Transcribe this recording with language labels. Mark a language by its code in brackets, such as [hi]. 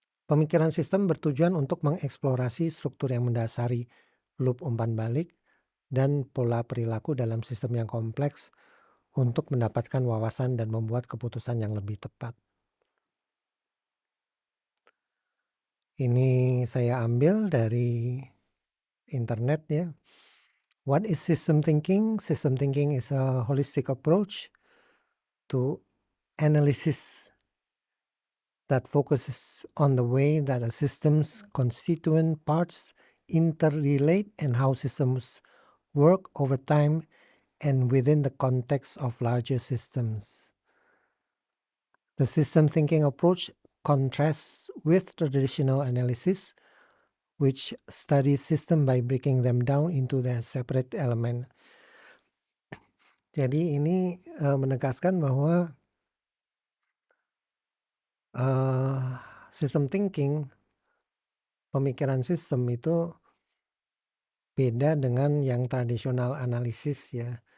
[id] Pemikiran sistem bertujuan untuk mengeksplorasi struktur yang mendasari loop umpan balik dan pola perilaku dalam sistem yang kompleks untuk mendapatkan wawasan dan membuat keputusan yang lebih tepat. Ini saya ambil dari internet ya. [en] What is system thinking? System thinking is a holistic approach to analysis that focuses on the way that a system's constituent parts interrelate and how systems work over time and within the context of larger systems. The system thinking approach contrasts with traditional analysis, which studies system by breaking them down into their separate element. [id] Jadi ini menegaskan bahwa system thinking, pemikiran sistem itu beda dengan yang tradisional analisis ya.